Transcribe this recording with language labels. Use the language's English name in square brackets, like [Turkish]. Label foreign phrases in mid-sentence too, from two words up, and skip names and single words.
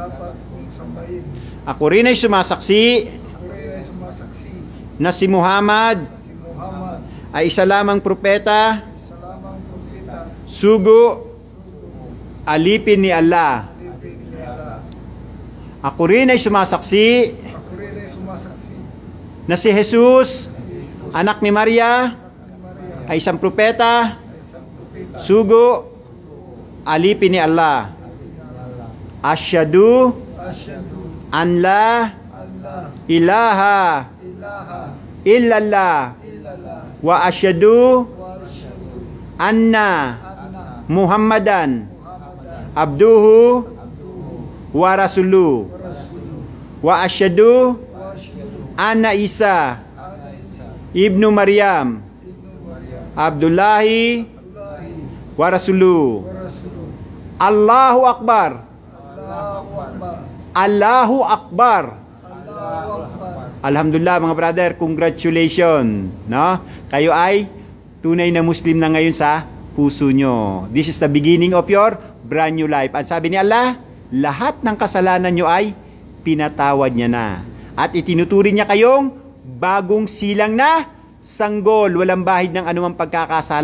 [Filipino] Ako rin ay sumasaksi na si Muhammad ay isa lamang propeta, sugo, alipin ni Allah. Ako rin ay sumasaksi na si Jesus, anak ni Maria, ay isang propeta, sugo, alipin ni Allah. [Arabic] أشهد أن لا إله إلا الله وأشهد أن محمدا عبده ورسوله وأشهد أن عيسى ابن مريم عبد الله ورسوله. الله أكبر. الله أكبر. [Filipino] Alhamdulillah, mga [English] brother, congratulations, [Filipino] no? Kayo ay tunay na Muslim na ngayon sa puso nyo. [English] This is the beginning of your brand new life. [Filipino] At sabi ni Allah, lahat ng kasalanan nyo ay pinatawad niya na. At itinuturing niya kayong bagong silang na sanggol, walang bahid ng anumang pagkakasala.